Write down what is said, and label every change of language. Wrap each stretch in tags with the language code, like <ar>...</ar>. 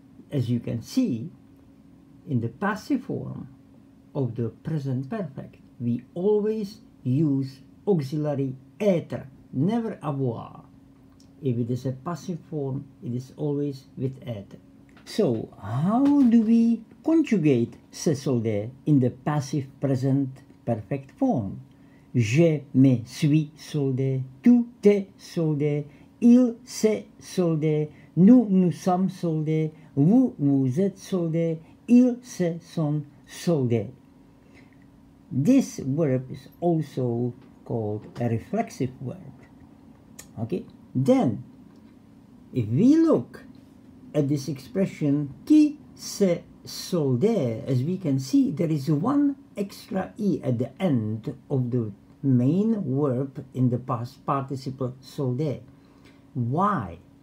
<en>As you can see, in the passive form of the present perfect, we always use auxiliary être, never avoir. If it is a passive form, it is always with être. So, how do we conjugate</en> <fr>se solder</fr> <en>in the passive present perfect form?</en> <fr>Je me suis soldé, tu t'es soldé, il s'est soldé, nous nous sommes soldés, vous vous êtes soldés, ils se sont soldés.</fr> <en>This verb is also called a reflexive verb. Okay, then if we look at this expression</en> <fr>qui se solder,</fr> <en>as we can see, there is one extra e at the end of the main verb in the past participle solder. Why?</en>